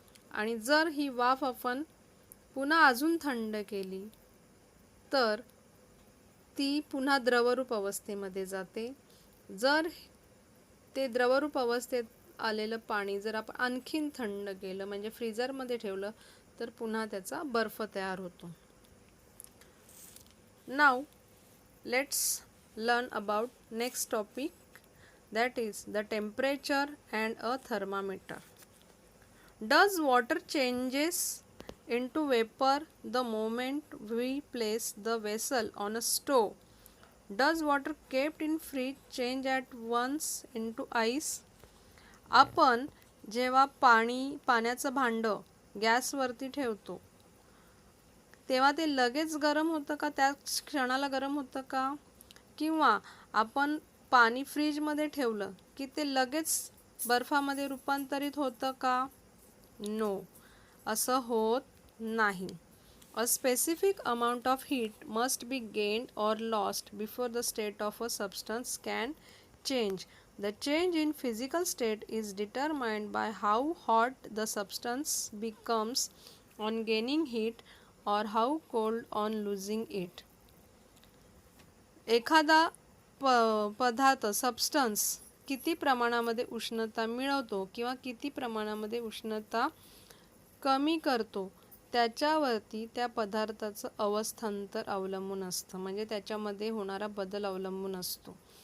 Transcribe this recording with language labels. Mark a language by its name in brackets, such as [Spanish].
[Marathi] आणि जर ही वाफ आपण पुन्हा अजून थंड केली तर ती पुन्हा द्रवरूप अवस्थेमध्ये जाते. जर ते द्रवरूप अवस्थेत आलेलं पाणी जर आपण आणखीन थंड केलं म्हणजे फ्रीजरमध्ये ठेवलं तर पुन्हा त्याचा बर्फ तयार होतो. [English] नाव let's learn about next topic, that is the temperature and a thermometer. Does water changes into vapor the moment we place the vessel on a stove? Does water kept in fridge change at once into ice? [Marathi] आपण जेव्हा पाण्याचं भांडं गॅसवरती ठेवतो तेव्हा ते लगेच गरम होतं का, त्या क्षणाला गरम होतं का, किंवा आपण पाणी फ्रीजमध्ये ठेवलं की ते लगेच बर्फामध्ये रूपांतरित होतं का? नो, असं होत नाही. [English] A specific amount of heat must be gained or lost before the state of a substance can change. The change in physical state is determined by how hot the substance becomes on gaining heat or how cold on losing it. [Marathi] एखादा पदार्थ substance किती प्रमाणामध्ये उष्णता मिळवतो किंवा किती प्रमाणामध्ये उष्णता कमी करतो त्याच्यावरती त्या पदार्थाचं अवस्थांतर अवलंबून असतं, म्हणजे त्याच्यामध्ये होणारा बदल अवलंबून असतो.